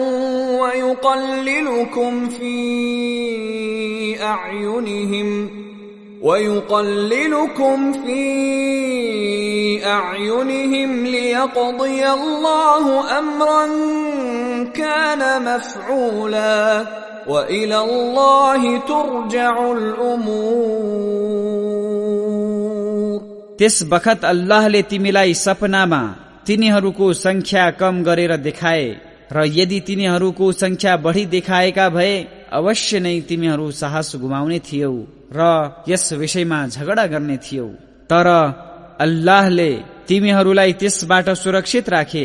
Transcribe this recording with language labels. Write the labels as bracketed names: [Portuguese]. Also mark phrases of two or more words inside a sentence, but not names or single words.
[Arabic] وَيُقَلِّلُكُمْ فِي أَعْيُنِهِمْ لِيَقْضِيَ اللَّهُ أَمْرًا كَانَ مَفْعُولًا وَإِلَى اللَّهِ تُرْجَعُ الْأُمُورُ। [Nepali] त्यस बखत अल्लाहले तिमीलाई सपनामा तिनीहरूको संख्या कम गरेर देखाए र यदि तिनीहरूको संख्या बढी देखाएका भए अवश्य नै तिमीहरू साहस गुमाउने थियौ र यस विषयमा झगडा गर्ने थियौ, तर अल्लाहले तिमीहरूलाई त्यसबाट सुरक्षित राखे।